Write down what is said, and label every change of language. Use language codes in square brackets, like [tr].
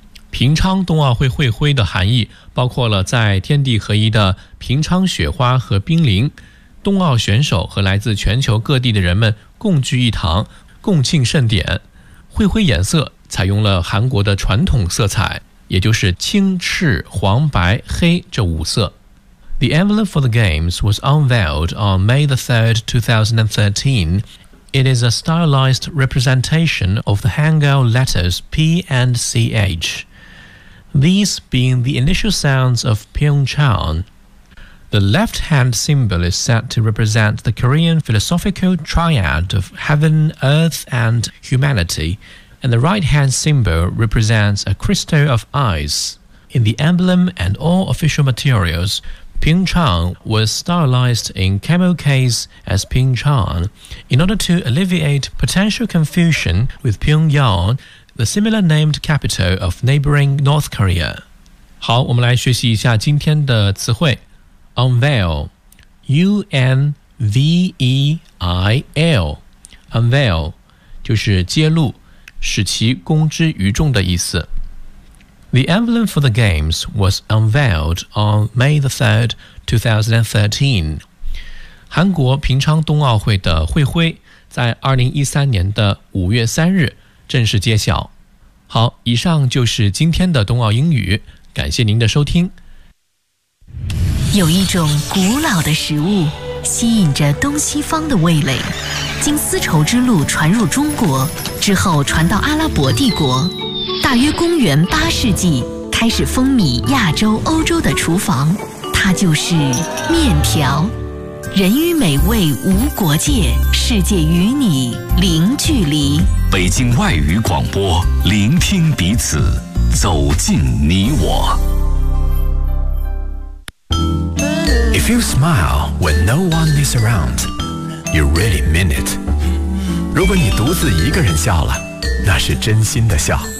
[zh] 平昌冬奥会会徽的含义包括了在天地合一的平昌雪花和冰凌，冬奥选手和来自全球各地的人们共聚一堂，共庆盛典。会徽颜色采用了韩国的传统色彩，也就是青、赤、黄、白、黑这五色。 [en] The envelope for the games was unveiled on May 3, 2013. It is a stylized representation of the Hangul letters P and CH, these being the initial sounds of Pyeongchang. The left-hand symbol is said to represent the Korean philosophical triad of heaven, earth, and humanity,And the right-hand symbol represents a crystal of ice. In the emblem and all official materials, Pyeongchang was stylized in camo case as Pyeongchang. In order to alleviate potential confusion with Pyongyang, the similar named capital of neighboring North Korea. [zh] 好，我们来学习一下今天的词汇。 [en] Unveil, U-N-V-E-I-L, Unveil, [zh] 就是揭露。使其公之于众的意思。 [en] The emblem for the games was unveiled on May the 3rd, 2013. [zh] 韩国平昌冬奥会的会徽在2013年的5月3日正式揭晓。好，以上就是今天的冬奥英语，感谢您的收听。有一种古老的食物吸引着东西方的味蕾，经丝绸之路传入中国之后传到阿拉伯帝国，大约公元八世纪开始风靡亚洲欧洲的厨房，它就是面条。人与美味无国界，世界与你零距离。北京外语广播，聆听彼此，走进你我。 [en] If you smile when no one is around, you really mean it. [zh] 如果你独自一个人笑了，那是真心的笑。